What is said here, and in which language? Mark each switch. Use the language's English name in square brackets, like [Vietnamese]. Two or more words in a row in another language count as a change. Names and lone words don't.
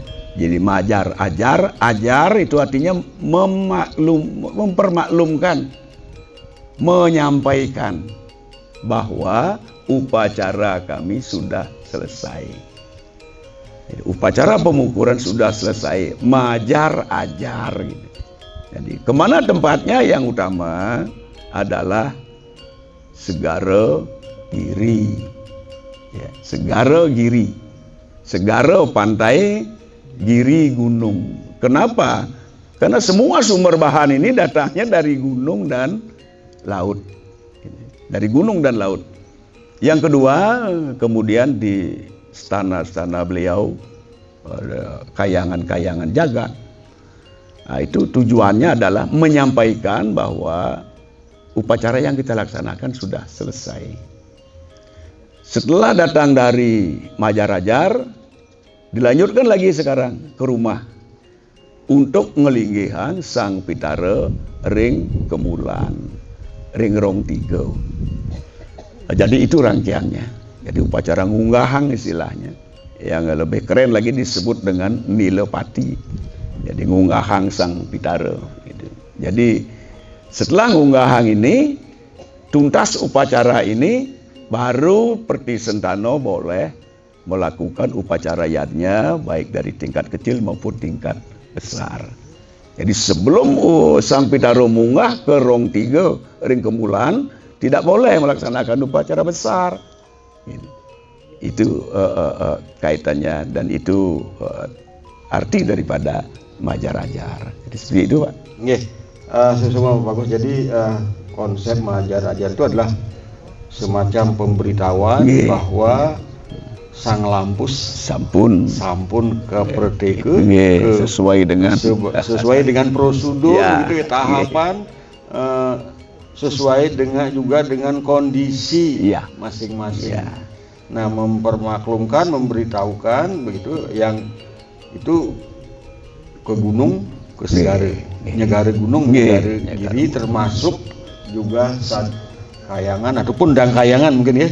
[Indonesian] Jadi mengajar-ajar, ajar itu artinya mempermaklumkan, menyampaikan bahwa upacara kami sudah selesai. Upacara pemukuran sudah selesai, mengajar-ajar gitu. Jadi kemana tempatnya? Yang utama adalah Segara Giri, ya, Segara Giri, Segara pantai, Giri gunung. Kenapa? Karena semua sumber bahan ini datangnya dari gunung dan laut. Dari gunung dan laut. Yang kedua, kemudian di stana-stana beliau kayangan-kayangan jagat. Nah, itu tujuannya adalah menyampaikan bahwa upacara yang kita laksanakan sudah selesai. Setelah datang dari Majarajar, dilanjutkan lagi sekarang ke rumah untuk [Balinese] ngelinggihan Sang Pitara ring kemulan, ring rong tiga. [Indonesian] Jadi itu rangkaiannya. Jadi upacara ngunggahang istilahnya. Yang lebih keren lagi disebut dengan Nilepati. Jadi ngunggahang Sang Pitara. Gitu. Jadi setelah ngunggahang ini, tuntas upacara ini, baru Perti Sentano boleh melakukan upacara yadnya baik dari tingkat kecil maupun tingkat besar. Jadi sebelum sampai taruh munggah ke rong 3 [Balinese] ring kemulan [Indonesian] tidak boleh melaksanakan upacara besar. Itu kaitannya dan itu arti daripada majar-ajar. Jadi seperti itu, Pak. Nggih, semua bagus. Jadi konsep majar-ajar itu adalah semacam pemberitahuan bahwa sang lampus [Balinese] sampun kepredeke [Indonesian] sesuai dengan prosedur gitu ya, tahapan sesuai dengan kondisi masing-masing. Nah, mempermaklumkan, memberitahukan begitu yang itu ke gunung, ke Nyegare gunung, Nyegare Giri, termasuk juga kayangan ataupun dang kayangan mungkin ya.